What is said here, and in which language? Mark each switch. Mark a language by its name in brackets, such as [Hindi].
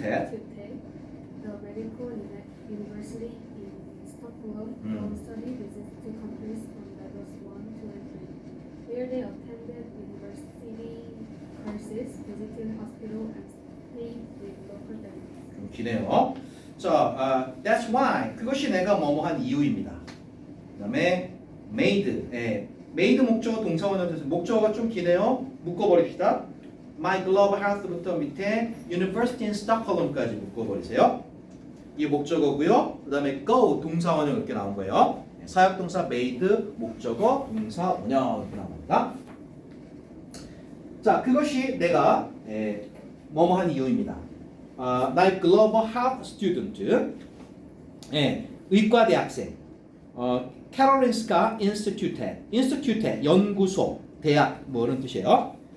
[English] the medical university in Stockholm, on study visits to countries from levels 1, 2, and 3. Here they attended university courses, visited hospital, and stayed with local families. [Korean] 좀 기네요. 자, that's why, 그것이 내가 뭐뭐한 이유입니다. 그 다음에 made, made 목적어 동사원형에서 목적어가 좀 기네요. 묶어버립시다. [English] My global health [Korean] 부터 밑에 [English] University in Stockholm [Korean] 까지 묶어버리세요. 이게 목적어고요. 그 다음에 go 동사 원형 이렇게 나온 거예요. 사역동사 made 목적어 동사 원형 이렇게 나온 겁니다. 자, 그것이 내가 뭐뭐 한 이유입니다. 나의 [English] global health student, [Korean] 의과 대학생, Karolinska Institute, 연구소, 대학 뭐 이런 뜻이에요.